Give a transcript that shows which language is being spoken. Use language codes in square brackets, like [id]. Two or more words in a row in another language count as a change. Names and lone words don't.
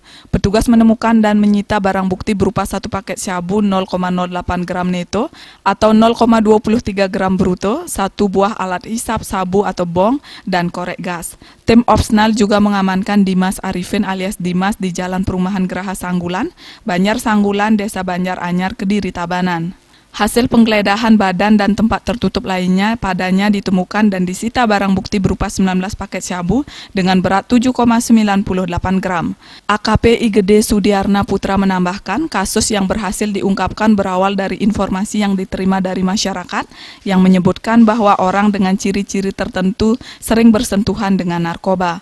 [id] Petugas menemukan dan menyita barang bukti berupa 1 paket syabu 0,08 gram neto atau 0,23 gram bruto, 1 buah alat hisap sabu atau bong, dan korek gas. Tim opsnal juga mengamankan Dimas Arifin alias Dimas di Jalan Perumahan Geraha Sanggulan, Banjar Sanggulan, Desa Banjar Anyar, Kediri, Tabanan. Hasil penggeledahan badan dan tempat tertutup lainnya padanya ditemukan dan disita barang bukti berupa 19 paket syabu dengan berat 7,98 gram. AKP Igede Sudiarna Putra menambahkan kasus yang berhasil diungkapkan berawal dari informasi yang diterima dari masyarakat yang menyebutkan bahwa orang dengan ciri-ciri tertentu sering bersentuhan dengan narkoba.